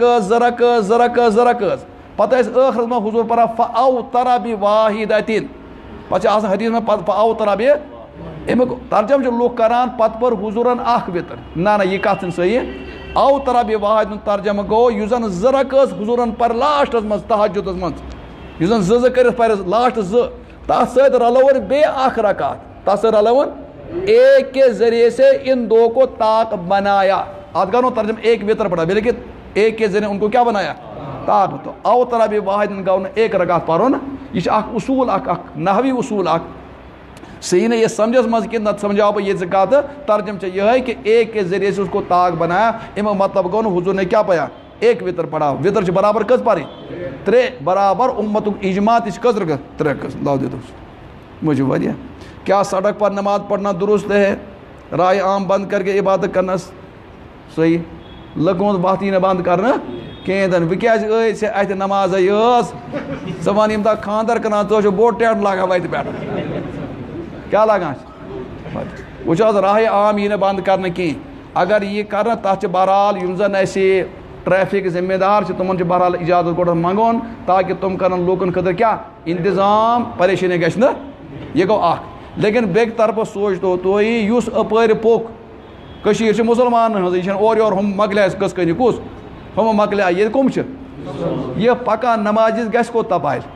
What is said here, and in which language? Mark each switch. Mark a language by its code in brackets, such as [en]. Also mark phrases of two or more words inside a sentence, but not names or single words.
[ks] رکٲژ پتہٕ ٲسۍ ٲخرس منٛز حضوٗر پران [ar] فَاوتَرَ بِواحِدَتِن [ks] پتہٕ چھِ آسان حدیٖث منٛز فَاوتَرَ بِ اَمیُک ترجم چھِ لُکھ کران پتہٕ پٔر حضوٗرن اکھ وِتر نہ یہِ کتھ چھنہٕ صحیح اوتَرَ بِواحِدُن ترجمہٕ گوٚو یُس زن 2 رکٲژ حضوٗرن پرِ لاسٹس منٛز تہجُدس منٛز یُس زن 2 کٔرِتھ پرِ لاسٹ 2 تتھ سۭتۍ رلوُن بیٚیہِ اکھ رکات تتھ سۭتۍ رلوُن [ur] ایک کے ذریعے سے ان 2 کو طاق [ks] بنایا اتھ گوٚو نہٕ [ur] ترجمہ ایک وِتر پڑا بلکہ ایک کے ذریعے ان کو [ks] کیٛاہ بنایا طاق تو اوتَرَ بِواحِدُن گوٚو نہٕ ایک رکات پرُن یہِ چھُ اکھ اصوٗل اکھ نحوی اصوٗل اکھ سُہ یی نہٕ یہِ سمجھس منٛز کینٛہہ نتہٕ سمجھاو بہٕ یہِ ژٕ کتھ ترجم چھِ یِہے کہ [ur] ایک کے ذریعے سے اس کو طاق بنایا [ks] امیُک مطلب گوٚو نہٕ حضوٗر نے کیٛاہ پَیا [ur] ایک وِتر پڑا [ks] وِتر چھِ برابر کٔژ پرٕنۍ 3 برابر اُمتُک اِجما تہِ چھِ کٔژ رکعت 3 رکعت لاو دیدو مجھے واریاہ [ur] کیا سڑک پر نماز پڑھنا درست ہے رائے عام بند کر کے عبادت کرنا صحیح [ks] لُکن ہُنٛد وَتھ یی نہٕ بنٛد کرنہٕ کِہیٖنۍ تہِ نہٕ وۄنۍ کیٛازِ ٲسۍ ژےٚ اَتھِ نمازے ٲس ژٕ وَن ییٚمہِ دۄہ خانٛدر کران ژٕ چھُکھ بوٚڑ ٹٮ۪نٛٹ لاگان وَتہِ پٮ۪ٹھ کیٛاہ لاگان چھِ وٕچھ حظ راہے عام یی نہٕ بنٛد کرنہٕ کِہیٖنۍ اگر یی کرنہٕ تتھ چھِ بہرحال یِم زن اَسہِ ٹریفک ذمہٕ دار چھِ تِمن چھُ بہرحال اِجازت گۄڈٕ منٛگُن تاکہِ تِم کرن لوٗکن خٲطرٕ کیٛاہ انتظام پریشٲنی گژھِ نہٕ یہِ گوٚو اکھ لیکن بیٚکہِ طرفہٕ سوٗنٛچتو تُہۍ یُس اپٲرۍ پوٚک کٔشیٖر چھِ مُسلمانن ہٕنٛزٕے یہِ چھنہٕ اورٕ یورٕ ہُم مۄکلے اَسہِ قٕصہٕ کٔنی کُس ہُم مۄکلے ییٚتہِ کٕم چھِ یہِ پکان نمازِ گژھِ کوٚت تپٲرۍ